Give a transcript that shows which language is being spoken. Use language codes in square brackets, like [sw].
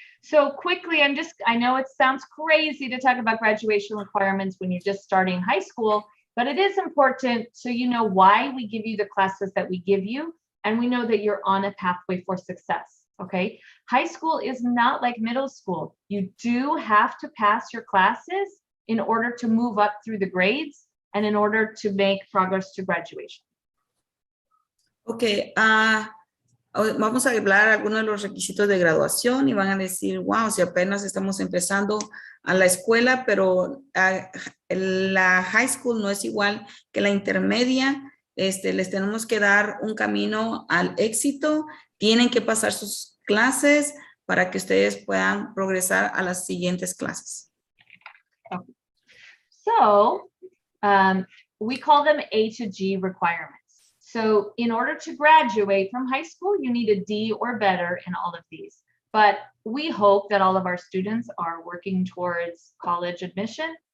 [en] So quickly, I know it sounds crazy to talk about graduation requirements when you're just starting high school, but it is important so you know why we give you the classes that we give you, and we know that you're on a pathway for success, okay? High school is not like middle school. You do have to pass your classes in order to move up through the grades and in order to make progress to graduation. [es] Okay, vamos a hablar algunos de los requisitos de graduación y van a decir, wow, si apenas estamos empezando a la escuela, pero la high school no es igual que la intermedia. Les tenemos que dar un camino al éxito. Tienen que pasar sus clases para que ustedes puedan progresar a las siguientes clases. [en] Okay. So we call them A to G requirements. So in order to graduate from high school, you need a D or better in all of these. But we hope that all of our students are working towards college admission.